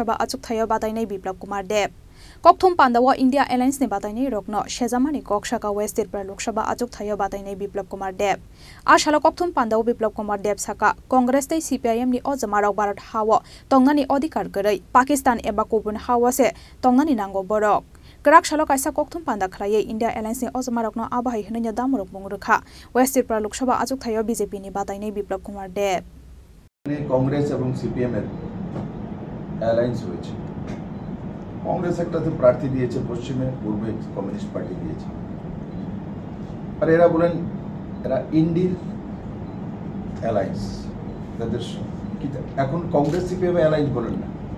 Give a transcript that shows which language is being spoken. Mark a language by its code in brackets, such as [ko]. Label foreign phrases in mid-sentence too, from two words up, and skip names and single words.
[trp] Sabha asuk thayo batainai Biplab Kumar Deb Kokthum Pandawa India Alliance ne batainai rokno Shezamani Kokshaka West Tripura Lok Sabha asuk thayo batainai Biplab Kumar Deb Ashalo Kokthum Pandawa Biplab Kumar Deb saka Congress te CPIM ni Ozamarok Barat Hawa tongnani odikar gerai Pakistan eba kubun hawa se tongnani nango borok Gerak shalo kaisa kokthum panda khlai India Alliance ne Ozamarok no abahai hne damrok mongrekha West Tripura Lok Sabha asuk thayo BJP ni batainai Biplab Kumar Deb [bn] Congress এবং CPM এর অ্যালায়েন্স হয়েছে কংগ্রেস একটাতে প্রার্থী দিয়েছে পশ্চিমে পূর্বে কমিউনিস্ট পার্টি দিয়েছে আর এরা বলেন এরা ইন্ডির অ্যালায়েন্স তাদের এখন কংগ্রেস CPM অ্যালায়েন্স বলেন না